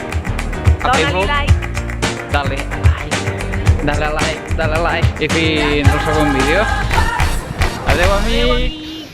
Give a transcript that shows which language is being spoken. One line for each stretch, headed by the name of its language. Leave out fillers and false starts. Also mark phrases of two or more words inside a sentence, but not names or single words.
Catalan: Dóna-li like.
Spanish: Dale like.
Catalan: I fins al segon vídeo. Adeu, amics!